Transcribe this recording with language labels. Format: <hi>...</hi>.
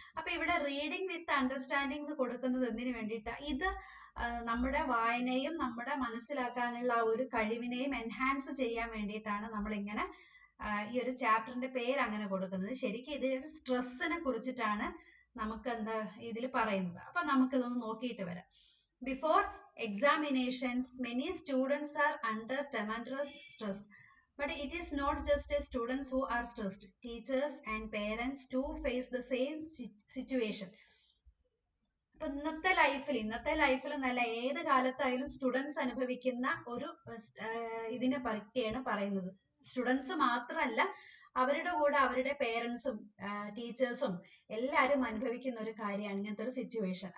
<ml>അപ്പൊ ഇവിടെ റീഡിങ് വിത്ത് അണ്ടർസ്റ്റാൻഡിങ് എന്ന് കൊടുക്കുന്നത് എന്തിനു വേണ്ടിയിട്ടാണ്? ഇത് നമ്മുടെ വായനയും നമ്മുടെ മനസ്സിലാക്കാനുള്ള ഒരു കഴിവിനെയും എൻഹാൻസ് ചെയ്യാൻ വേണ്ടിയിട്ടാണ് നമ്മളിങ്ങനെ ഈ ഒരു ചാപ്റ്ററിന്റെ പേര് അങ്ങനെ കൊടുക്കുന്നത്. ശരിക്കും ഇതിലൊരു സ്ട്രെസ്സിനെ കുറിച്ചിട്ടാണ് നമുക്ക് ഇതിൽ പറയുന്നത്. അപ്പൊ നമുക്കിതൊന്ന് നോക്കിയിട്ട് വരാം.</ml> <en>Before examinations many students are under tremendous stress, but it is not just students who are stressed. Teachers and parents too face the same situation.</en> <ml>അപ്പൊ ഇന്നത്തെ ലൈഫിൽ നല്ല ഏത് കാലത്തായാലും സ്റ്റുഡൻസ് അനുഭവിക്കുന്ന ഒരു ഇതിനെ പറ്റിയാണ് പറയുന്നത്. സ്റ്റുഡൻസ് മാത്രമല്ല, അവരുടെ കൂടെ അവരുടെ പേരൻസും ടീച്ചേഴ്സും എല്ലാവരും അനുഭവിക്കുന്ന ഒരു കാര്യമാണ് ഇങ്ങനത്തെ ഒരു സിറ്റുവേഷൻ.</ml>